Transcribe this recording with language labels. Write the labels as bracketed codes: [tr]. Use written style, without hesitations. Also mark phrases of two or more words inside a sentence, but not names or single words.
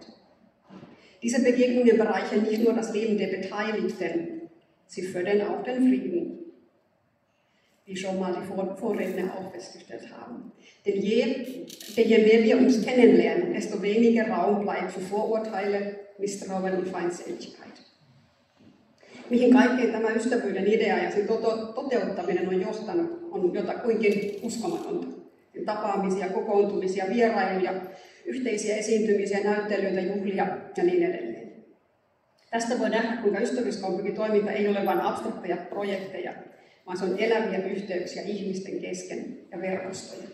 [de] Diese Begegnungen bereichern nicht nur das Leben der Beteiligten, sie fördern auch den Frieden, wie schon mal die Vorredner auch festgestellt haben. Denn je mehr wir uns kennenlernen, desto weniger Raum bleibt für Vorurteile, Misstrauen und Feindseligkeit. [fi] Mihin kaikkeen tämä ystävyyden idea ja sen toteuttaminen on johtanut, on jotakuinkin uskomatonta. Tapaamisia, kokoontumisia, vierailuja, yhteisiä esiintymisiä, näyttelyitä, juhlia ja niin edelleen. Tästä voi nähdä, kuinka ystävyyskaupunkitoiminta ei ole vain abstrakteja projekteja, vaan se on eläviä yhteyksiä ihmisten kesken ja verkostoja.